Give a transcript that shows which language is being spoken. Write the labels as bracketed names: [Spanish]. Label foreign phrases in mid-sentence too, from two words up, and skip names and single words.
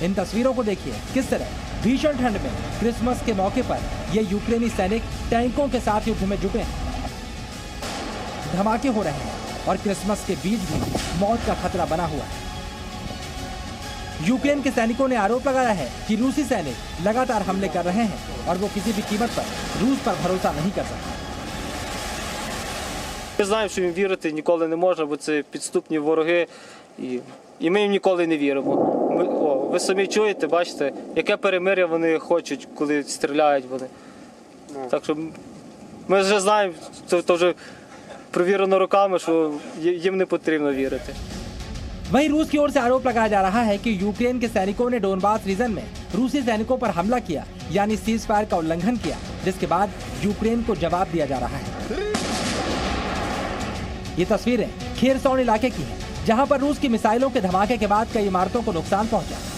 [Hindi] इन तस्वीरों को देखिए, किस तरह भीषण ठंड में क्रिसमस के मौके पर ये यूक्रेनी सैनिक टैंकों के साथ युद्ध में जुटे हैं। धमाके हो रहे हैं और क्रिसमस के बीच भी मौत का खतरा बना हुआ है। यूक्रेन के सैनिकों ने आरोप लगाया है कि रूसी सैनिक लगातार हमले कर रहे हैं और वो किसी भी कीमत पर रूस पर भरोसा नहीं कर सकते। [Ukrainian] Ми знаємо, що їм вірити ніколи не можна, бо це підступні вороги, і ми їм ніколи не віримо. Ви самі чуєте, бачите, яке перемир'я вони хочуть, коли стріляють вони. Так що ми вже знаємо, це вже провірено роками, що їм не потрібно вірити. [Hindi] वहीं रूस की ओर से आरोप लगाया जा रहा है कि यूक्रेन के सैनिकों ने डोनबास रीजन में रूसी सैनिकों पर हमला किया, यानी [English] cease fire [Hindi] का उल्लंघन किया, जिसके बाद यूक्रेन को जवाब दिया जा रहा है। ये तस्वीरें खेरसौन इलाके की हैं, जहां पर रूस की मिसाइलों के धमाके के बाद कई इमारतों को नुकसान पहुंचा।